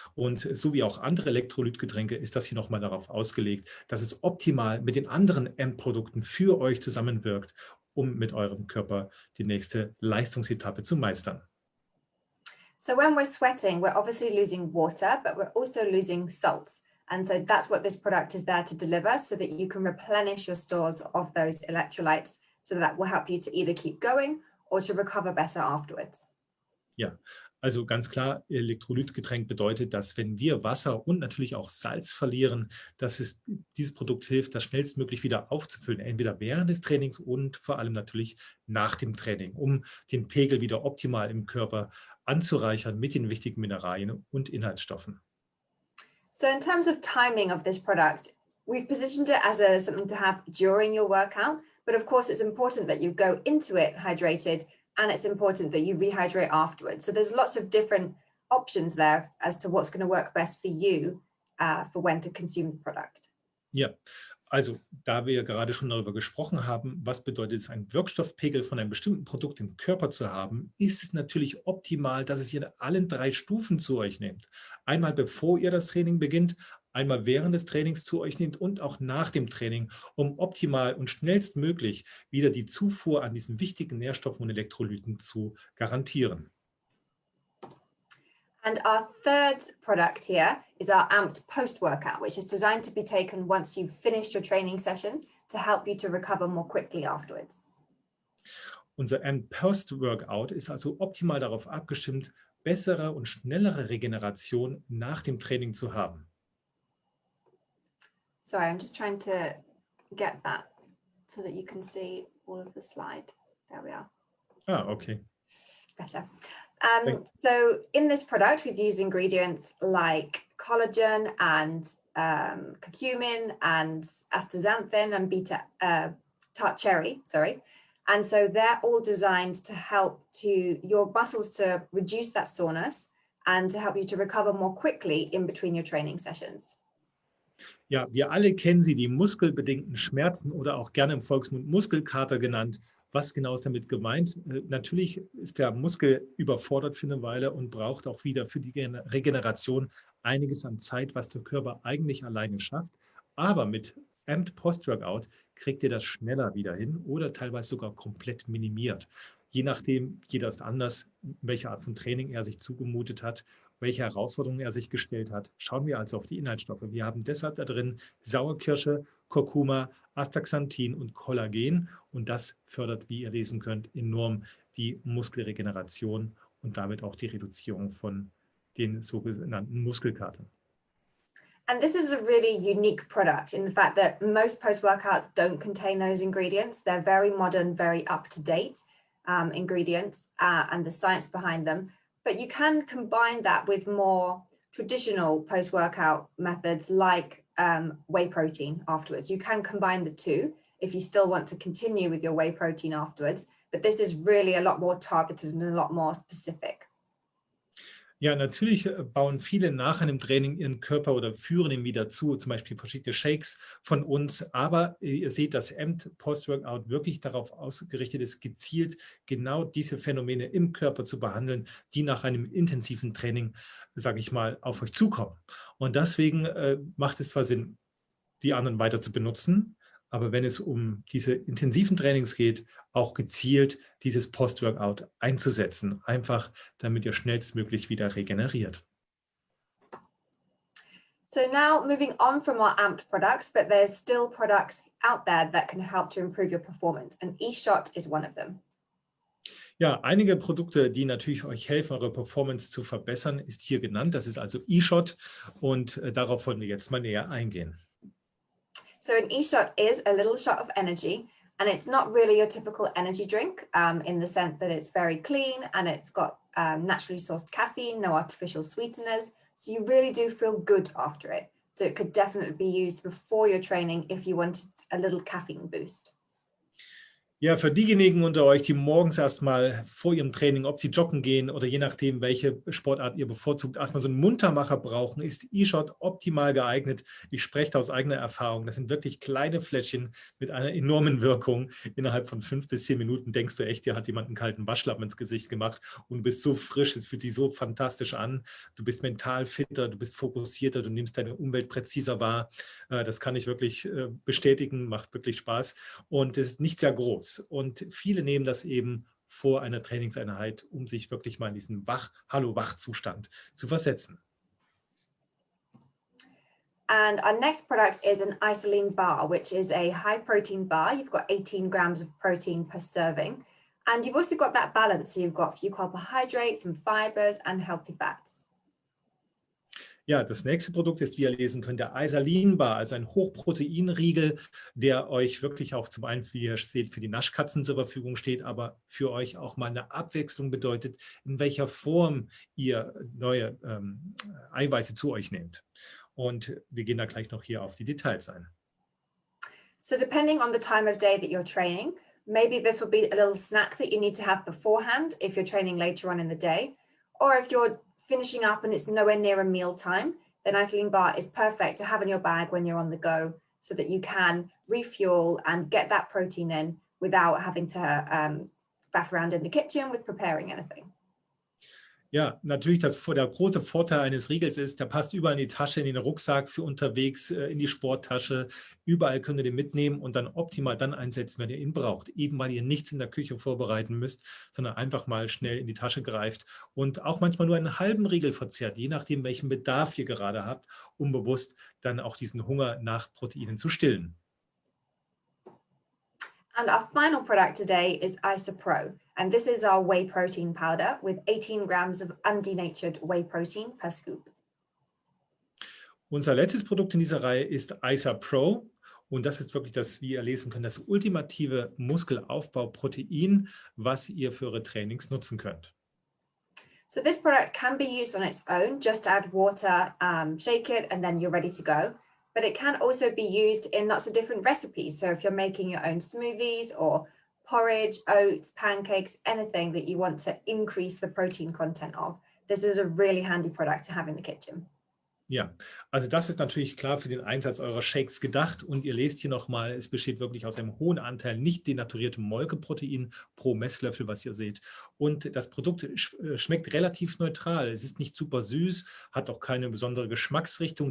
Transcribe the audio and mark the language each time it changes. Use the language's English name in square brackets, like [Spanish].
[German] Und so wie auch andere Elektrolytgetränke ist das hier nochmal darauf ausgelegt, dass es optimal mit den anderen Endprodukten für euch zusammenwirkt, um mit eurem Körper die nächste Leistungsetappe zu meistern. [English] So when we're sweating, we're obviously losing water, but we're also losing salts. And so that's what this product is there to deliver, so that you can replenish your stores of those electrolytes. So that will help you to either keep going or to recover better afterwards. [German] Ja, also ganz klar, Elektrolytgetränk bedeutet, dass wenn wir Wasser und natürlich auch Salz verlieren, dass dieses Produkt hilft, das schnellstmöglich wieder aufzufüllen, entweder während des Trainings und vor allem natürlich nach dem Training, um den Pegel wieder optimal im Körper anzureichern mit den wichtigen Mineralien und Inhaltsstoffen. [English] So in terms of timing of this product, we've positioned it as something to have during your workout, but of course it's important that you go into it hydrated, and it's important that you rehydrate afterwards. So there's lots of different options there as to what's going to work best for you for when to consume the product. [German] Ja, also da wir gerade schon darüber gesprochen haben, was bedeutet es, einen Wirkstoffpegel von einem bestimmten Produkt im Körper zu haben, ist es natürlich optimal, dass es ihr in allen 3 Stufen zu euch nehmt. Einmal bevor ihr das Training beginnt, einmal während des Trainings zu euch nehmt und auch nach dem Training, um optimal und schnellstmöglich wieder die Zufuhr an diesen wichtigen Nährstoffen und Elektrolyten zu garantieren. [English] And our third product here is our AMPed post-workout, which is designed to be taken once you've finished your training session to help you to recover more quickly afterwards. [German] Unser AMPed Post-Workout ist also optimal darauf abgestimmt, bessere und schnellere Regeneration nach dem Training zu haben. [English] Sorry, I'm just trying to get that so that you can see all of the slide. There we are. Ah, okay. Better. So in this product, we've used ingredients like collagen and curcumin and astaxanthin and tart cherry, sorry. And so they're all designed to help your muscles to reduce that soreness and to help you to recover more quickly in between your training sessions. [German] Ja, wir alle kennen sie, die muskelbedingten Schmerzen oder auch gerne im Volksmund Muskelkater genannt. Was genau ist damit gemeint? Natürlich ist der Muskel überfordert für eine Weile und braucht auch wieder für die Regeneration einiges an Zeit, was der Körper eigentlich alleine schafft. Aber mit AMPed Post-Workout kriegt ihr das schneller wieder hin oder teilweise sogar komplett minimiert. Je nachdem, jeder ist anders, welche Art von Training er sich zugemutet hat, welche Herausforderungen er sich gestellt hat. Schauen wir also auf die Inhaltsstoffe. Wir haben deshalb da drin Sauerkirsche, Kurkuma, Astaxanthin und Kollagen. Und das fördert, wie ihr lesen könnt, enorm die Muskelregeneration und damit auch die Reduzierung von den sogenannten Muskelkatern. [English] And this is a really unique product in the fact that most post-workouts don't contain those ingredients. They're very modern, very up-to-date ingredients and the science behind them. But you can combine that with more traditional post-workout methods like whey protein afterwards. You can combine the two if you still want to continue with your whey protein afterwards. But this is really a lot more targeted and a lot more specific. [German] Ja, natürlich bauen viele nach einem Training ihren Körper oder führen ihn wieder zu, zum Beispiel verschiedene Shakes von uns. Aber ihr seht, dass Post-Workout wirklich darauf ausgerichtet ist, gezielt genau diese Phänomene im Körper zu behandeln, die nach einem intensiven Training, sage ich mal, auf euch zukommen. Und deswegen macht es zwar Sinn, die anderen weiter zu benutzen, aber wenn es um diese intensiven Trainings geht, auch gezielt dieses Post-Workout einzusetzen, einfach damit ihr schnellstmöglich wieder regeneriert. [English] So now moving on from our amped products, but there's still products out there that can help to improve your performance, and eShot is one of them. [German] Ja, einige Produkte, die natürlich euch helfen, eure Performance zu verbessern, ist hier genannt. Das ist also eShot und darauf wollen wir jetzt mal näher eingehen. [English] So an eShot is a little shot of energy, and it's not really your typical energy drink in the sense that it's very clean and it's got naturally sourced caffeine, no artificial sweeteners. So you really do feel good after it. So it could definitely be used before your training if you wanted a little caffeine boost. [German] Ja, für diejenigen unter euch, die morgens erstmal vor ihrem Training, ob sie joggen gehen oder je nachdem, welche Sportart ihr bevorzugt, erstmal so einen Muntermacher brauchen, ist eShot optimal geeignet. Ich spreche da aus eigener Erfahrung. Das sind wirklich kleine Fläschchen mit einer enormen Wirkung. Innerhalb von 5 bis 10 Minuten denkst du echt, dir hat jemand einen kalten Waschlappen ins Gesicht gemacht und du bist so frisch, es fühlt sich so fantastisch an. Du bist mental fitter, du bist fokussierter, du nimmst deine Umwelt präziser wahr. Das kann ich wirklich bestätigen, macht wirklich Spaß und es ist nicht sehr groß. Und viele nehmen das eben vor einer Trainingseinheit, um sich wirklich mal in diesen Hallo-Wach-Zustand zu versetzen. [English] And our next product is an Isoline bar, which is a high protein bar. You've got 18 grams of protein per serving. And you've also got that balance. So you've got a few carbohydrates and fibers and healthy fats. [German] Ja, das nächste Produkt ist, wie ihr lesen könnt, der Isagenix Bar, also ein Hochproteinriegel, der euch wirklich auch zum einen, wie ihr seht, für die Naschkatzen zur Verfügung steht, aber für euch auch mal eine Abwechslung bedeutet, in welcher Form ihr neue Eiweiße zu euch nehmt. Und wir gehen da gleich noch hier auf die Details ein. [English] So depending on the time of day that you're training, maybe this will be a little snack that you need to have beforehand if you're training later on in the day, or if you're finishing up and it's nowhere near a meal time, then Isoline bar is perfect to have in your bag when you're on the go so that you can refuel and get that protein in without having to faff around in the kitchen with preparing anything. [German] Ja, natürlich, der große Vorteil eines Riegels ist, der passt überall in die Tasche, in den Rucksack für unterwegs, in die Sporttasche. Überall könnt ihr den mitnehmen und dann optimal dann einsetzen, wenn ihr ihn braucht. Eben weil ihr nichts in der Küche vorbereiten müsst, sondern einfach mal schnell in die Tasche greift und auch manchmal nur einen halben Riegel verzehrt, je nachdem, welchen Bedarf ihr gerade habt, um bewusst dann auch diesen Hunger nach Proteinen zu stillen. [English] And our final product today is IsoPro, and this is our whey protein powder with 18 grams of undenatured whey protein per scoop. [German] Unser letztes Produkt in dieser Reihe ist IsoPro und das ist wirklich das, wie ihr lesen könnt, das ultimative Muskelaufbauprotein, was ihr für eure Trainings nutzen könnt. [English] So this product can be used on its own, just add water, shake it, and then you're ready to go. But it can also be used in lots of different recipes. So if you're making your own smoothies or porridge, oats, pancakes, anything that you want to increase the protein content of, this is a really handy product to have in the kitchen. [German] Ja, also das ist natürlich klar für den Einsatz eurer Shakes gedacht und ihr lest hier nochmal, es besteht wirklich aus einem hohen Anteil nicht denaturiertem Molkeprotein pro Messlöffel, was ihr seht. Und das Produkt schmeckt relativ neutral. Es ist nicht super süß, hat auch keine besondere Geschmacksrichtung.